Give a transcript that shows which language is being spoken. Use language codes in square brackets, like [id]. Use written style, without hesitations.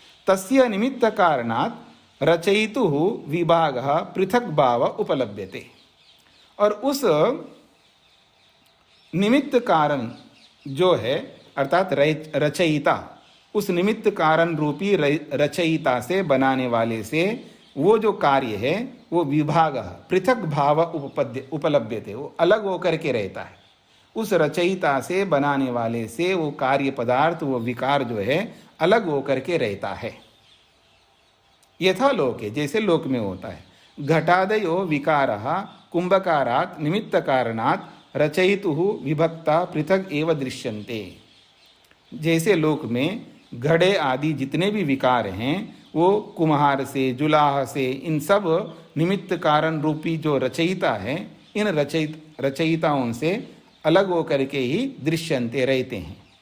[sa] तस्य निमित्त कारणात् रचयितु विभाग पृथक भाव उपलभ्यते, [hi] और उस निमित्त कारण जो है अर्थात रचयिता, उस निमित्त कारण रूपी रचयिता से, बनाने वाले से वो जो कार्य है वो [sa] विभाग पृथक भाव उपलभ्यते, [hi] वो अलग होकर के रहता है, उस रचयिता से, बनाने वाले से वो कार्य पदार्थ, वो विकार जो है अलग होकर के रहता है। [sa] यथा लोके, [hi] जैसे लोक में होता है। [sa] घटादयो विकारः कुंभकारात् निमित्त कारणात् रचयितुः विभक्ता पृथक एव दृश्यन्ते। [hi] जैसे लोक में घड़े आदि जितने भी विकार हैं वो कुम्हार से, जुलाह से, इन सब निमित्त कारण रूपी जो रचयिता है, इन रचयिताओं से अलग होकर के ही दृश्यन्ते, रहते हैं।